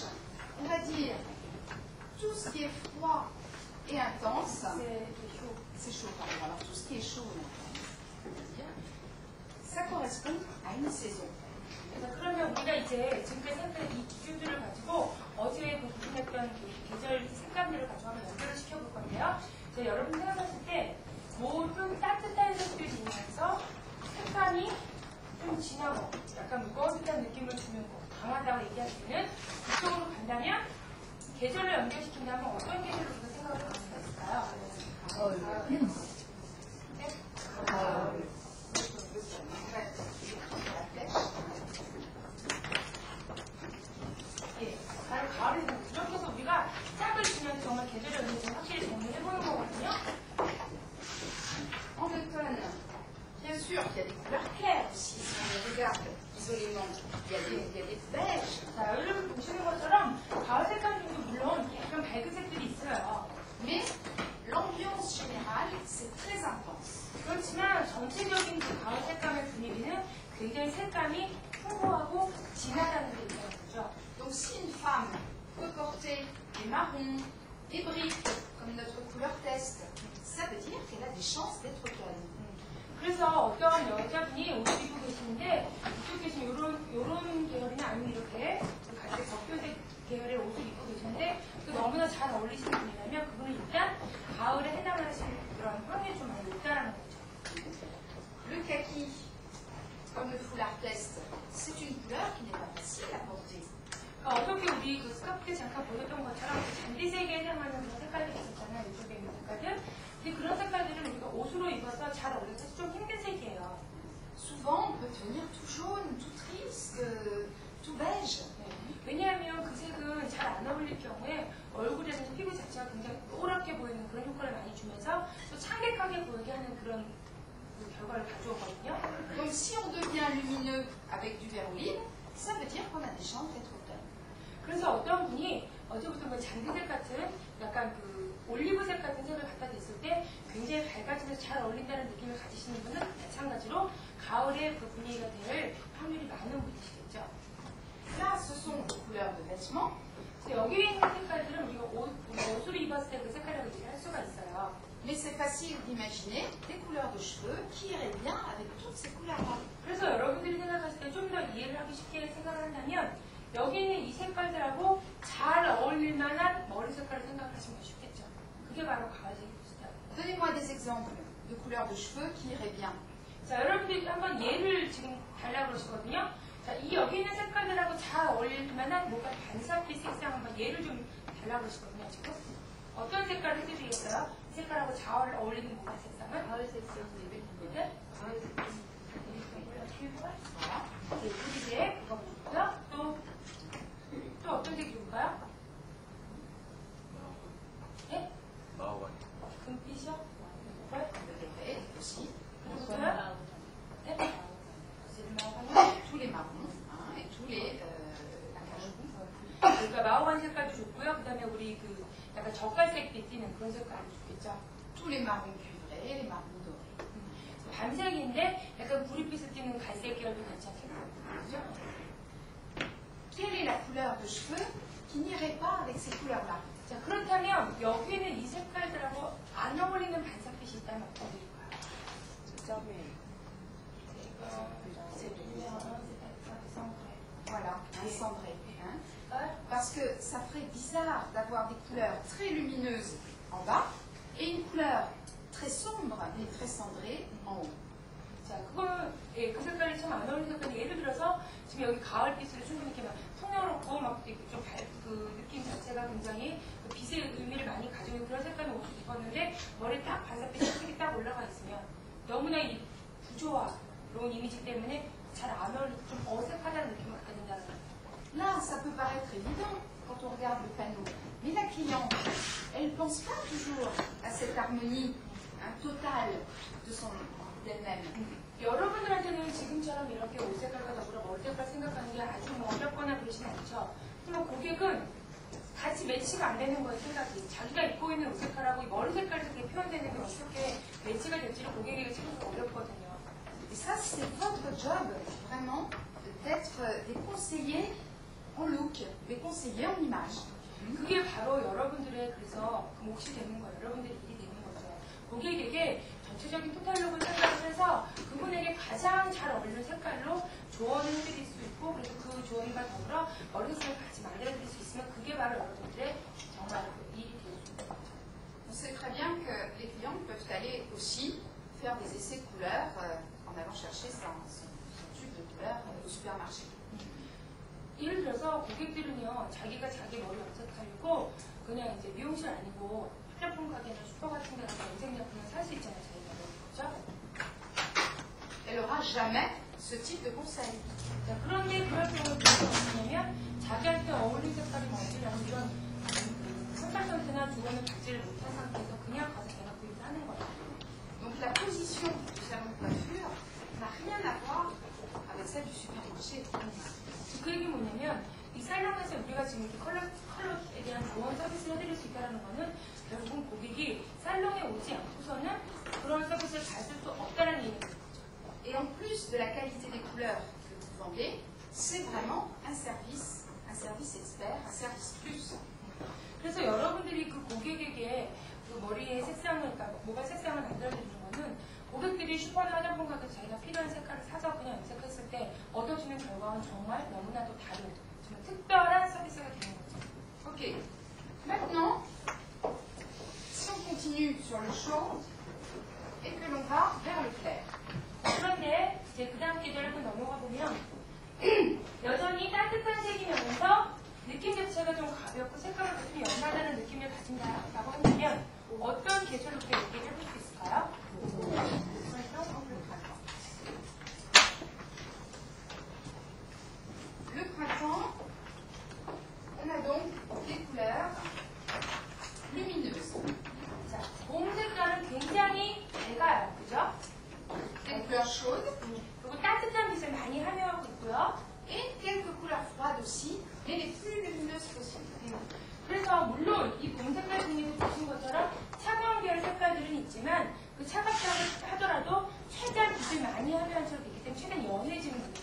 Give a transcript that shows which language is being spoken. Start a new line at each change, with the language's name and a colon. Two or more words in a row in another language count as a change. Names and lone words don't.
French: On va dire tout ce qui est froid et intense. C'est chaud, pardon. Alors tout ce qui est chaud et intense, ça correspond à une saison.
Korean: 그러면 우리가 이제 지금까지 했던 이 기준들을 가지고 어제 구분했던 계절 색감들을 가지고 한번 연결을 시켜볼 건데요. 여러분 생각하실 때 모든 따뜻한 색들이면서 색감이 좀 진하고 약간 무거운 듯한 느낌을 주는 거, 강하다고 얘기할 수 있는 그쪽으로 간다면 계절을 연결시킨다면 어떤 계절로 우리가 생각을 할 수가 있을까요? 예, 바로 가을이 되는 거죠. 이렇게 해서 우리가 짝을 주면 정말 계절의 의미를 좀 확실히 정리해보는 거거든요.
French: En automne, bien sûr qu'il y a des couleurs claires aussi. Si on les regarde isolément, il y a des beiges.
Korean: 자, 여러분 보시는 것처럼 가을 색깔 중에도 물론 약간 밝은 색들이 있어요.
French: Mais l'ambiance générale, c'est très intense.
Korean: 그렇지만 전체적인 그 가을 색감의 분위기는 굉장히 색감이 풍부하고 진하다는 게 있는 거죠.
French: Donc si une femme peut porter des marrons, des briques, comme notre couleur test, ça veut dire qu'elle a des chances d'être calme.
Korean: 그래서 어떤 여자분이 옷을 입고 계시는데 이쪽에 지금 이런 계열이나 아니면 이렇게 갈색 적표색 계열의 옷을 입고 계시는데 그 너무나 잘 어울리시는 분이라면 그분은 일단 가을에 해당하시는 그런 확률이 좀 많이 높다라는 거죠.
French: Le kaki, comme le foulard test, c'est une couleur qui n'est pas facile à porter.
Korean: 그러니까 어떻게 우리 그 스카프 때 잠깐 보였던 것처럼 그 잔디색에 해당하는 그런 색깔들이 있었잖아요. 이쪽에 있는 색깔들. 근데 그런 색깔들은 우리가 옷으로 입어서 잘 어울려서 좀 힘든 색이에요.
French: Souvent, on peut tenir tout jaune, tout triste, tout beige.
Korean: 네. 왜냐하면 그 색은 잘 안 어울릴 경우에 얼굴이라든지 피부 자체가 굉장히 노랗게 보이는 그런 효과를 많이 주면서 또 창백하게 보이게 하는 그런 그 결과를 가져오거든요.
French: Donc si on devient lumineux avec du vert olive, ça veut dire qu'on a des chances d'être calme.
Korean: 그래서 어떤 분이 어제부터 뭐 잔디색 같은 약간 그 올리브색 같은 색을 갖다 댔을 때 굉장히 밝아지면서 잘 어울린다는 느낌을 가지시는 분은 마찬가지로 가을에 그 분위기가 될 확률이 많은 분이시겠죠.
French: Là, ce sont des couleurs de vêtements.
Korean: 그래서 여기 있는 색깔들은 우리가 옷을 입었을 때 그 색깔이라고 얘기를 할 수가 있어요.
French: Mais c'est facile d'imaginer des couleurs de cheveux qui iraient bien avec toutes ces couleurs-là.
Korean: 그래서 여러분들이 생각하실 때 좀 더 이해를 하기 쉽게 생각을 한다면 여기 있는 이 색깔들하고 잘 어울릴 만한 머리 색깔을 생각하시면 쉽겠죠. 그게 바로 가을색입니다.
French: Donnez-moi des exemples de couleurs de cheveux qui iraient bien.
Korean: 자, 여러분들이 한번 예를 지금 달라고 그러시거든요. 자, 이 여기 있는 색깔들하고 잘 어울릴 만한 뭔가 반사빛 색상 한번 예를 좀 달라고 그러시거든요, 지금. 어떤 색깔을 해주시겠어요? 이 색깔하고 잘 어울리는 뭔가 색상은? 가을 색상. 네? 가을 색상. 네, 구리색, 그거 보고요. 또 어떤 색이 좋을까요? 네? 마오가니. 금빛이요?
French: Le violet aussi.
Korean: 그리고요? 네?
French: Tous les marrons hein, et tous les acajou.
Korean: 그러니까 마오가니 색깔도 좋고요. 그 다음에 우리 그 약간 젓갈색빛 띠는 그런 색깔도 좋겠죠.
French: Tous les marrons cuivrés, les marrons dorés.
Korean: 밤색인데 약간 구릿빛을 띠는 갈색 계열도 괜찮겠고. 그죠?
French: Quelle est la couleur de cheveux qui n'irait pas avec ces couleurs-là?
Korean: 자, 그렇다면 여기는 이 색깔들하고 안 어울리는 반사빛이 있다면 어떤 색일까요?
French: Voilà, un cendré. Hein? Parce que ça ferait bizarre d'avoir des couleurs très lumineuses en bas et une couleur très sombre mais très cendrée en haut.
Korean: 자, 그거는 예, 그 색깔이 참 안 어울리는 색깔이 예를 들어서 지금 여기 가을빛으로 충분히 이렇게 막 통영롭고 막 좀 그 느낌 자체가 굉장히 그 빛의 의미를 많이 가지고 있는 그런 색깔의 옷을 입었는데 머리에 딱 반사빛이 색이 딱 올라가 있으면 너무나 이 부조화로운 이미지 때문에 잘 안 어울리고 좀 어색하다는 느낌을 갖게 된다는 거예요.
French: Là, ça peut paraître évident quand on regarde le panneau. Mais la cliente, elle ne pense pas toujours à cette harmonie totale d'elle-même.
Korean: 여러분들한테는 지금처럼 이렇게 옷 색깔과 더불어 머리 색깔 생각하는 게 아주 뭐 어렵거나 그러진 않죠. 그러면 고객은 같이 매치가 안 되는 거예요, 생각이. 자기가 입고 있는 옷 색깔하고 머리 색깔이 이렇게 표현되는 게 어떻게 매치가 될지를 고객에게 찾기 어렵거든요.
French: Et ça, c'est votre job, vraiment, d'être des conseillers en look, des conseillers en image.
Korean: 그게 바로 여러분들의 그래서 그 몫이 되는 거예요. 여러분들의 일이 되는 거죠. 고객에게 전체적인 토탈룩을 생각을 해서 그분에게 가장 잘 어울리는 색깔로 조언을 해드릴 수 있고 그래서 그 조언과 더불어 머리 색깔을 같이 말해드릴 수 있으면 그게 바로 여러분들의 정말 일이 될 수 있는 거죠.
French: On sait très bien que les clients peuvent aller aussi faire des essais de couleurs en allant chercher son tube de couleurs au supermarché.
Korean: 예를 들어서 고객들은요, 자기가 자기 머리 염색하려고 그냥 이제 미용실 아니고 화장품 가게나 슈퍼 같은 데 가서 인생 제품을 살 수 있잖아요. 저희가. 그렇죠?
French: Elle n'aura jamais ce type de conseil.
Korean: 자, 그런데 그럴 경우에 무엇이 뭐냐면 자기한테 어울린 색깔이 뭔지라는 이런 선발선수나 주변을 받지를 못한 상태에서 그냥 가서 내가 구입을 하는 거예요.
French: Donc la position du salon de coiffure n'a rien à voir avec celle du supermarché.
Korean: 그 얘기 뭐냐면 이 살롱에서 우리가 지금 이렇게 컬러에 대한 좋은 서비스를 해드릴 수 있다는 거는 결국은 고객이 살롱에 오지 않고서는 그런 서비스를 받을 수 없다는 얘기예요.
French: Et en plus de la qualité des couleurs que vous vendez, c'est vraiment un service expert, un service plus.
Korean: 그래서 여러분들이 그 고객에게 그 머리의 색상을, 그러니까 모발 색상을 만들어드리는 거는 고객들이 슈퍼나 화장품 가게에서 자기가 필요한 색깔을 사서 그냥 염색했을 때 얻어지는 결과는 정말 너무나도 다른 정말 특별한 서비스가 되는 거죠.
French: Ok. Maintenant, si on continue sur le chaud et que l'on va vers le clair.
Korean: 그런데 이제 그 다음 계절을 또 넘어가 보면 여전히 따뜻한 색이면서 느낌 자체가 좀 가볍고 색깔이 좀 연하다는 느낌을 가진다라고 한다면 어떤 계절로 또 얘기를 해볼 수 있을까요?
French: Le printemps, on a donc des couleurs lumineuses.
Korean: 자, 봄 색깔은 굉장히 밝아요. 그죠?
French: Des couleurs chaudes
Korean: 그리고 따뜻한 빛을 많이 함유하고 있고요.
French: et quelques couleurs froides aussi, mais les plus lumineuses possibles.
Korean: 그래서 물론 이 봄 색깔 중에 보신 것처럼 차가운 계열 색깔들은 있지만 그 차갑다고 하더라도 최대한 빛을 많이 함유한 쪽이 있기 때문에 최대한 연해지는 거예요.